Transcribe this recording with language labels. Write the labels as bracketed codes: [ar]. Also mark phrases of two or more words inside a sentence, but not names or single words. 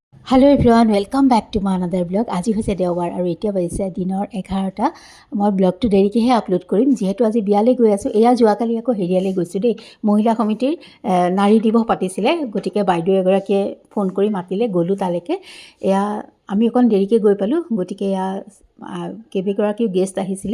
[en] Hello everyone welcome back to my another blog. [as] आज হৈছে দেওবাৰ আৰু এতিয়া বাজিছে দিনৰ 11টা। মই ব্লগটো দেৰিকৈহে আপলোড কৰিম যিহেতু আজি বিয়ালৈ গৈ আছোঁ। এয়া যোৱাকালি আকৌ হেৰিয়ালৈ গৈছোঁ দেই, মহিলা সমিতিৰ নাৰী দিৱস পাতিছিলে, গতিকে বাইদেউ এগৰাকীয়ে ফোন কৰি মাতিলে, গ'লোঁ তালৈকে। এয়া আমি অকণ দেৰিকৈ গৈ পালোঁ, গতিকে এয়া কেইবাগৰাকীও গেষ্ট আহিছিলে।